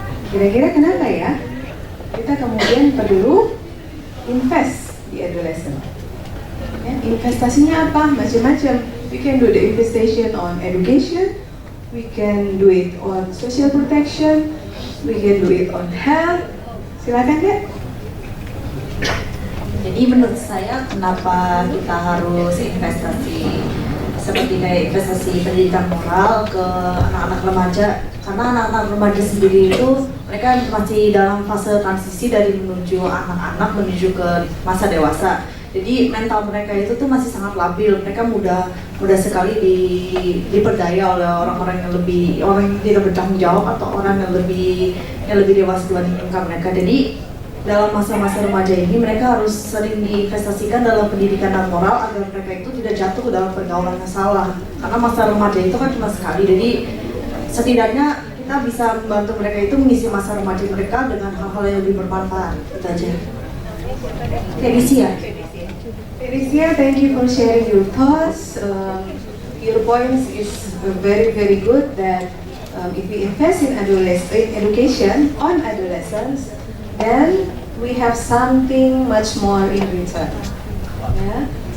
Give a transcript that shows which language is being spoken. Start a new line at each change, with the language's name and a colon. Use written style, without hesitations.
Indonesian: Kira-kira kenapa ya kita kemudian perlu invest di adolescent? Ya, investasinya apa? Macam-macam.
English: We can do the investment on education, we can do it on social protection, we can do it on health.
Indonesian: Silakan Kak. Jadi menurut saya kenapa kita harus investasi seperti kayak investasi pendidikan moral ke anak-anak remaja, karena anak-anak remaja sendiri itu mereka masih dalam fase transisi dari menuju anak-anak menuju ke masa dewasa. Jadi mental mereka itu tuh masih sangat labil, mereka mudah sekali diperdaya oleh orang-orang yang tidak bertanggung jawab atau orang yang lebih dewasa dibanding mereka. Jadi dalam masa-masa remaja ini mereka harus sering diinvestasikan dalam pendidikan dan moral agar mereka itu tidak jatuh ke dalam pergaulan yang salah. Karena masa remaja itu kan cuma sekali, jadi setidaknya kita bisa membantu mereka itu mengisi masa remaja mereka dengan hal-hal yang lebih bermanfaat. Itu aja.
English: Felicia, thank you for sharing your thoughts. Your points is very, very good that if we invest in education on adolescents, then we have something much more in return. Yeah.